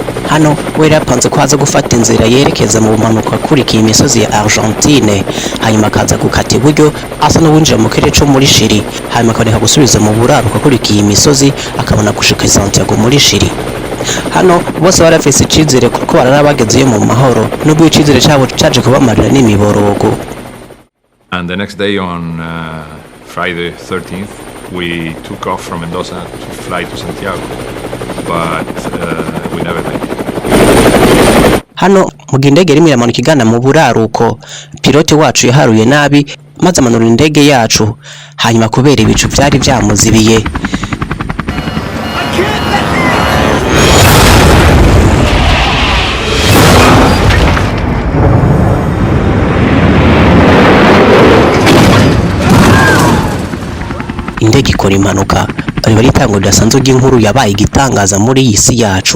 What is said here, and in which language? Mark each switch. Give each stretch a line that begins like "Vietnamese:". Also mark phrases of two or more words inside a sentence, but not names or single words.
Rundi: Hano we yapanze kwaza gufata inzira yerekeza mu bumanuka kurikiye imisozi ya Argentine, hanyuma akaza gukata iburyo asa n'uwinjira mu kirere cyo muri Chili, hanyuma akaboneka gusubiza mu buraruka kurikiye imisozi akabona gushika Santiago muri Chili. Hano bose barafise icizere kuko bararabagezeyo mu mahoro, nubwo icizere cyabo caje kubamarira n'imiborogo.
English: And the next day on Friday 13th, we took off from Mendoza to fly to Santiago, but we never made it.
Rundi: Hano mu indege rimwe iramanuka igana mu buraruko, pilote wacu yaharuye nabi maze amanura indege yacu, hanyuma kubera ibicu byari byamuzibiye. Indege ikora impanuka, riba ritango ridasanzwe ry'inkuru yabaye igitangaza muri iyi si yacu.